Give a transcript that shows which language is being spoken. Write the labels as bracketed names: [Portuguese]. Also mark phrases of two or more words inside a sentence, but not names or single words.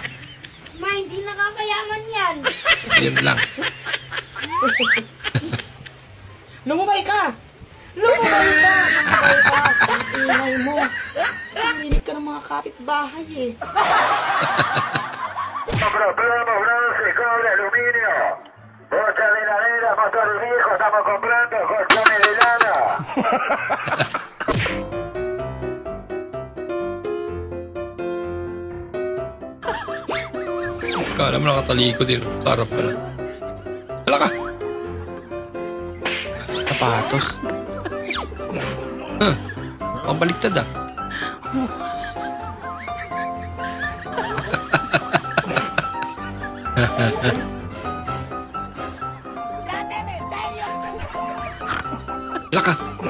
[Filipino] Ma, hindi nakakayaman yan! Yun lang. Lumubay ka! Lumubay ka! Lumubay ka! Ang ingay mo! Narinig ka ng mga kapitbahay eh. [Spanish] Problema bronce, cobre, aluminio. Bocha de ladera, motor viejo, estamos comprando colchones de lana. [Filipino] Kala mo nakataliko din. Sarap pala. Hala ka! Sapatos. Huh. Ang baliktad ah. Hala ka!